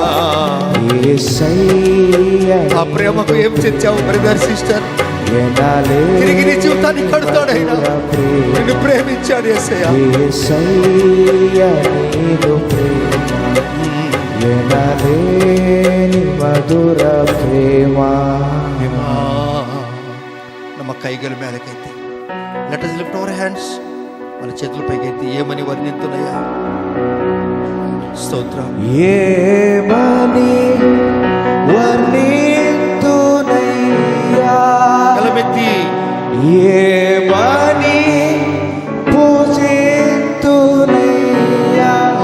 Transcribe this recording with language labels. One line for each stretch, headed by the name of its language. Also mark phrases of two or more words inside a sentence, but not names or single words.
Telugu: ఆ ప్రేమకు ఏం తెచ్చావు బ్రదర్ సిస్టర్? తిరిగి నీ జీవితాన్ని కడతాడు ఆయన. నిన్ను ప్రేమించాడు యేసయ్య. మధుర ప్రేమ.
Kannada: ನಮ್ಮ ಕೈಗಳ ಮೇಲಕೈತಿ.
English: లెట్ us lift our hands.
Telugu: మన చేతుల పైకైతే ఏమని వర్ణింతునయ్యా? స్తోత్రం. ఏమని వర్ణింతునయ్యా? కలమెత్తి ఏమని పూజింతునయ్యా?